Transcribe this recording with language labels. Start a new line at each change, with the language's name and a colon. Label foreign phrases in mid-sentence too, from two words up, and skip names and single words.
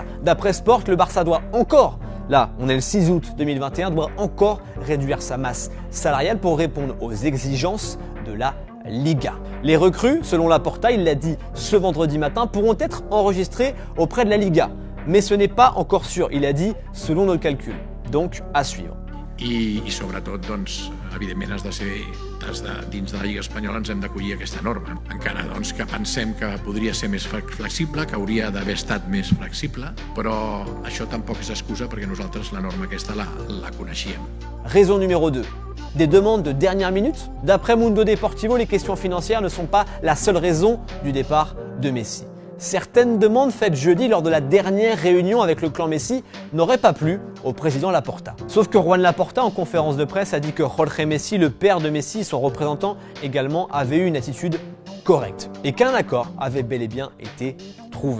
French: D'après Sport, le Barça doit encore, là on est le 6 août 2021, doit encore réduire sa masse salariale pour répondre aux exigences de la Liga. Les recrues, selon Laporta, il l'a dit ce vendredi matin, pourront être enregistrées auprès de la Liga. Mais ce n'est pas encore sûr, il a dit selon nos calculs. Donc, à suivre.
Catalan: I sobretot, doncs, evidentment has de, dins de la Lliga Espanyola ens hem d'acollir aquesta norma. Encara doncs, que pensem que podria ser més flexible, que hauria d'haver estat més flexible, però això tampoc és excusa perquè nosaltres la norma aquesta la coneixíem.
French: Raison numéro 2. Des demandes de dernière minute? D'après Mundo Deportivo, les questions financières ne sont pas la seule raison du départ de Messi. Certaines demandes faites jeudi lors de la dernière réunion avec le clan Messi n'auraient pas plu au président Laporta. Sauf que Juan Laporta, en conférence de presse, a dit que Jorge Messi, le père de Messi, son représentant également, avait eu une attitude correcte et qu'un accord avait bel et bien été trouvé.